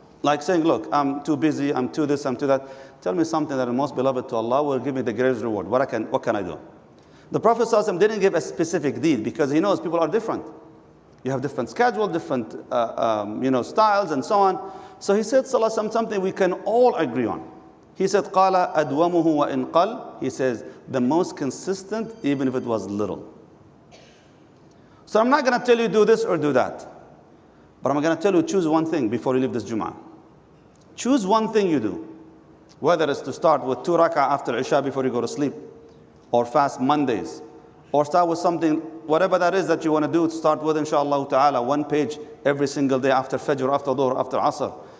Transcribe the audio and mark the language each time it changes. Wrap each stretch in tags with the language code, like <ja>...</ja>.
<en>Like saying, look, I'm too busy, I'm too this, I'm too that. Tell me something that is most beloved to Allah will give me the greatest reward. What can I do? The Prophet ﷺ didn't give a specific deed because he knows people are different. You have different schedule, different styles and so on. So he said something we can all agree on. He said,</en> <ar>قَالَ أَدْوَمُهُ وَإِنْ قَلْ.</ar> <en>He says, the most consistent, even if it was little. So I'm not going to tell you do this or do that. But I'm going to tell you, choose one thing before you leave this Jum'ah. Choose one thing you do. Whether it's to start with 2 rak'ah after Isha before you go to sleep, or fast Mondays, or start with something, whatever that is that you want to do, start with, inshallah ta'ala, 1 page every single day after Fajr, after Dhuhr, after Asr.</en>